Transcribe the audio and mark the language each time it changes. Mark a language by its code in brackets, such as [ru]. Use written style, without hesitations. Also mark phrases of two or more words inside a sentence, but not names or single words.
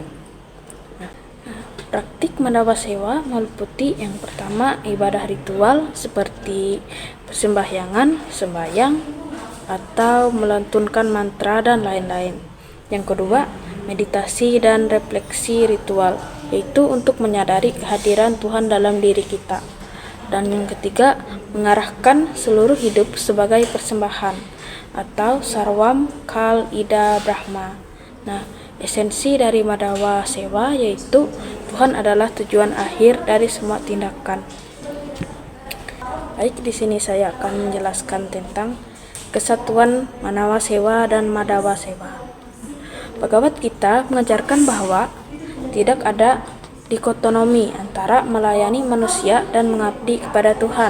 [id] Praktik Madawa Sewa meliputi yang pertama ibadah ritual seperti persembahyangan, sembahyang, atau melantunkan mantra dan lain-lain. Yang kedua, meditasi dan refleksi ritual, yaitu untuk menyadari kehadiran Tuhan dalam diri kita. Dan yang ketiga, mengarahkan seluruh hidup sebagai persembahan atau [sa] सर्वम् खल् इद ब्रह्म. [id] Nah, esensi dari Madawa Sewa yaitu Tuhan adalah tujuan akhir dari semua tindakan. Baik, di sini saya akan menjelaskan tentang kesatuan Manawa Sewa dan Madawa Sewa. Bhagavad Gita mengajarkan bahwa tidak ada dikotomi antara melayani manusia dan mengabdi kepada Tuhan.